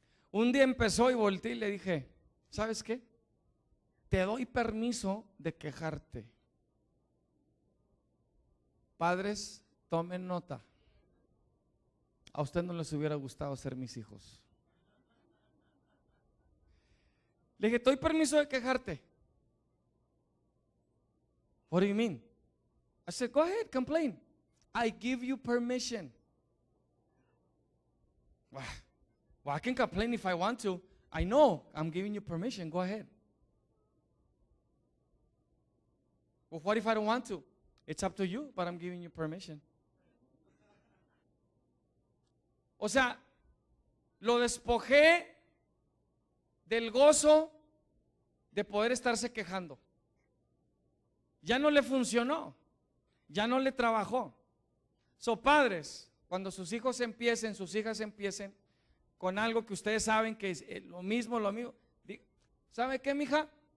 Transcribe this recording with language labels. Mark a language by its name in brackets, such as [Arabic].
[Spanish] Un día empezó y volteé y le dije: ¿sabes qué? Te doy permiso de quejarte. Padres, tomen nota. A usted no les hubiera gustado ser mis hijos. Le dije: te doy permiso de quejarte. [English] What do you mean? I said, go ahead, complain. I give you permission. Well, I can complain if I want to. I know I'm giving you permission. Go ahead. Well, what if I don't want to? It's up to you, but I'm giving you permission. [Spanish] O sea, lo despojé del gozo de poder estarse quejando. Ya no le funcionó, ya no le trabajó. Padres, cuando sus hijos empiecen, sus hijas empiecen con algo que ustedes saben que es lo mismo, ¿sabe qué, mija?